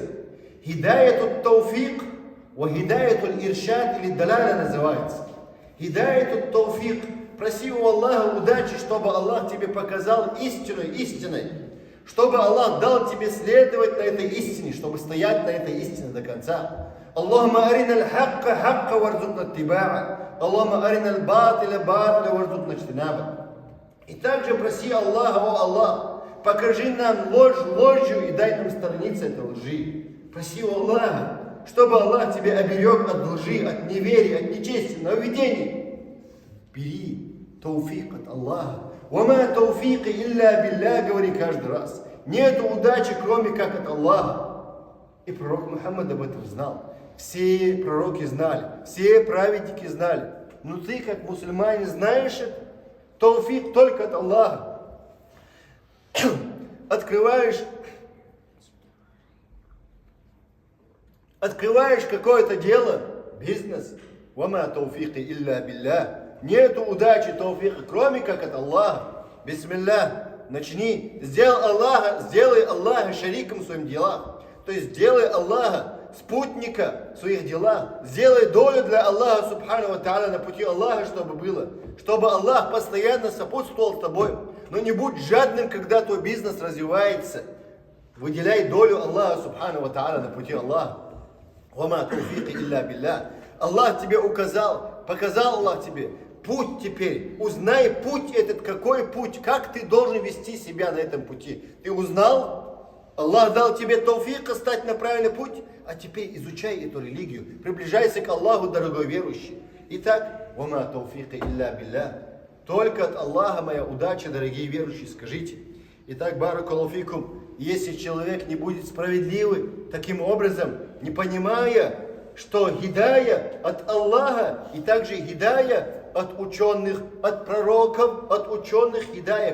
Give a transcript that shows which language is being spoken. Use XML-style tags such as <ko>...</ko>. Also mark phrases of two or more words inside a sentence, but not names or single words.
<ar>هداية التوفيق، وهداية الإرشاد</ar> <ru>или далаля называется.</ru> <ar>هداية التوفيق,</ar> <ru>проси у Аллаха удачи, чтобы Аллах тебе показал истину истиной. Чтобы Аллах дал тебе следовать на этой истине, чтобы стоять на этой истине до конца.</ru> <ar>اللهم أرنا الحق حقا وارزقنا اتباعه. اللهم أرنا الباطل باطلا وارزقنا اجتنابه.</ar> <ru>И также проси Аллаха, о Аллах, покажи нам ложь ложью и дай нам сторониться этой лжи. Проси у Аллаха, чтобы Аллах тебя оберег от лжи, от неверия, от нечестия, нововведений. Бери тауфик от Аллаха.</ru> <ar>«وما توفيقي إلا بالله»,</ar> <ru>говори каждый раз. Нет удачи, кроме как от Аллаха. И пророк Мухаммад об этом знал. Все пророки знали, все праведники знали. Но ты, как мусульманин, знаешь это? Тауфик только от Аллаха. Открываешь какое-то дело, бизнес.</ru> <ar>«وما توفيقي إلا بالله».</ar> <ru>Нету удачи, тауфика, кроме как от Аллаха. Бисмилля, начни. Сделай Аллаха шариком в своих делах. То есть сделай Аллаха спутника в своих делах. Сделай долю для Аллаха,</ru> <ar>سبحانه وتعالى,</ar> <ru>на пути Аллаха, чтобы было. Чтобы Аллах постоянно сопутствовал с тобой. Но не будь жадным, когда твой бизнес развивается. Выделяй долю Аллаха,</ru> <ar>سبحانه وتعالى,</ar> <ru>на пути Аллаха.</ru> <ar>وما توفيقي إلا بالله.</ar> <ru>Аллах тебе показал Аллах тебе путь теперь. Узнай путь этот, какой путь, как ты должен вести себя на этом пути. Ты узнал? Аллах дал тебе тауфика стать на правильный путь, а теперь изучай эту религию. Приближайся к Аллаху, дорогой верующий. Итак,</ru> <ar>وما توفيقي إلا بالله.</ar> <ru>Только от Аллаха моя удача, дорогие верующие, скажите. Итак,</ru> <ar>بارك الله فيكم,</ar> <ru>если человек не будет справедливый таким образом, не понимая, что хидая от Аллаха и также хидая от ученых, от пророков, от ученых хидая.</ru>